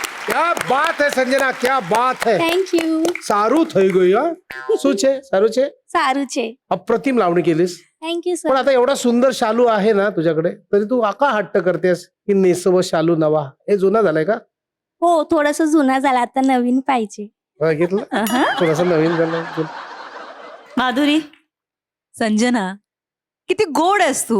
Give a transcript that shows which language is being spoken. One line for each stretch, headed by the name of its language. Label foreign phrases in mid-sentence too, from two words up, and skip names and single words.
Hindi: क्या बात है संजना, क्या बात है.
English: Thank you.
Gujarati: સારું થઈ ગયું હા. શું છે? સારું છે. સારું છે.
Marathi: अप्रतिम लावणी केलीस.
English: Thank you
Marathi: पण आता एवढा सुंदर शालू आहे ना तुझ्याकडे, तरी तू आका हट्ट करतेस की नेसव शालू नवा. हे जुना झालाय का? हो, थोडस जुना झाला, आता नवीन पाहिजे. बघितलं, थोडासा नवीन झालाय. माधुरी, संजना, किती गोड आहेस तू.